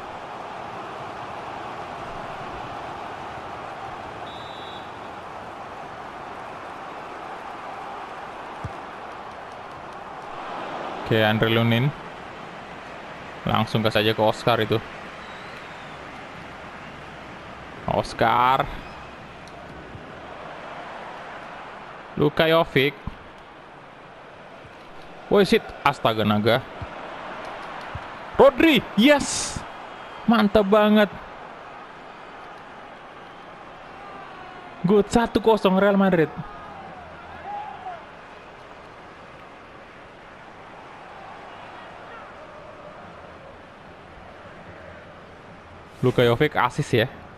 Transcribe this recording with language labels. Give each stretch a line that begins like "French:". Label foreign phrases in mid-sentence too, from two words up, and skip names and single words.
Indonesian: Oke, Andriy Lunin. Langsung saja ke Oscar itu. Oscar. Luka Jovic. Woi, shit. Astaga naga. Rodri, yes, mantap banget. Good, 1-0 Real Madrid. Luka Jovic assist ya.